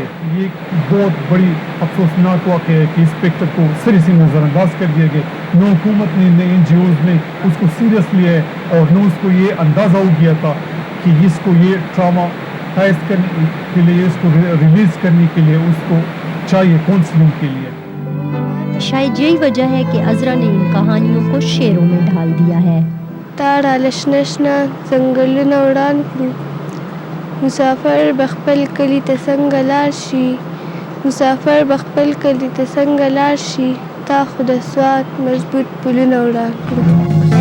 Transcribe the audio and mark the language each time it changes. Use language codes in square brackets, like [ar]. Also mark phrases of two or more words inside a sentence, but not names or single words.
[ur] یہ بہت بڑی افسوسناک واقعہ ہے کہ انسپیکٹر کو سری نظر انداز کر دیا گیا، نہ حکومت نے نہ NGOs نے اس کو سیریس لیا ہے، اور نہ اس کو یہ اندازہ ہو گیا تھا کہ اس کو یہ ٹراما فیس کرنے کے لیے، اس کو ریلیز کرنے کے لیے اس کو چاہیے کاؤنسلنگ کے لیے۔ شاید یہی وجہ ہے کہ عذرا نے ان کہانیوں کو شعروں میں ڈھال دیا ہے۔ [ps] تارا لشنشنا زنگلونه وړاند کړو، مسافر بخپل کلی ته څنګه لاړ شي، مسافر بخپل کلی ته څنګه لاړ شي، تا خو د سوات مضبوط پلونه وړاند کړو۔